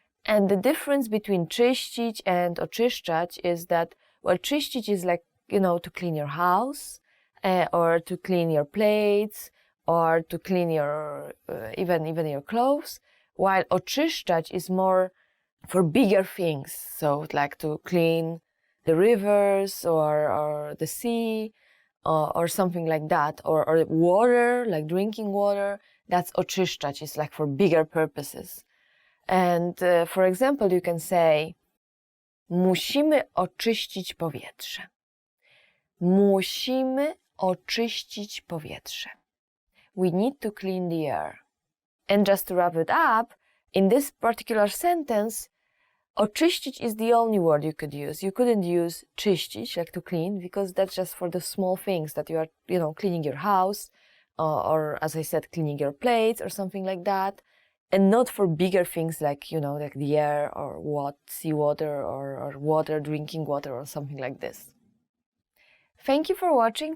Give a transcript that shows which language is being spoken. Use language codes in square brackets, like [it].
[en] And the difference between czyścić and oczyszczać is that, well, czyścić is like, you know, to clean your house or to clean your plates or to clean your, even your clothes, while oczyszczać is more for bigger things. So like to clean the rivers or the sea or something like that, or water, like drinking water, that's oczyszczać, is like for bigger purposes. And for example, you can say, [pl] musimy oczyścić powietrze. Musimy oczyścić powietrze. [en] We need to clean the air. And just to wrap it up, in this particular sentence, oczyścić is the only word you could use. You couldn't use czyścić, like to clean, because that's just for the small things that you are, you know, cleaning your house, or as I said, cleaning your plates or something like that, and not for bigger things like, you know, like the air or seawater or water, drinking water or something like this. Thank you for watching.